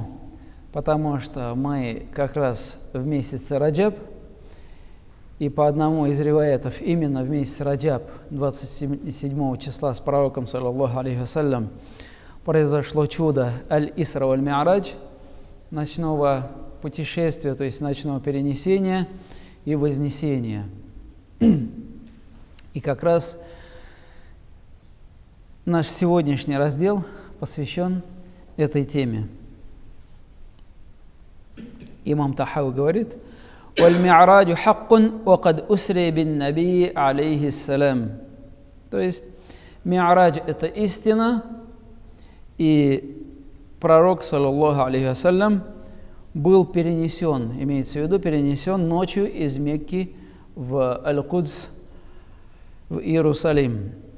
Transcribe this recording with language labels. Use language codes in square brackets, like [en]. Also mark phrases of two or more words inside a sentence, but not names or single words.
[ru] Потому что мы как раз в месяце Раджаб, и по одному из риваятов, именно в месяц Раджаб, 27 числа с пророком, [ar] صلى الله عليه وسلم, [ru] произошло чудо Аль-Исра валь-Ми'радж, ночного путешествия, то есть ночного перенесения и вознесения. И как раз наш сегодняшний раздел посвящен этой теме. Имам Тахави говорит: [ar] «والمعراج حق، وقد أسري بالنبي عليه السلام». [ru] То есть Ми'радж – это истина, и пророк, [ar] صلى الله عليه وسلم, [ru] был перенесен, имеется в виду, перенесен ночью из Мекки в Аль-Кудс, в Иерусалим.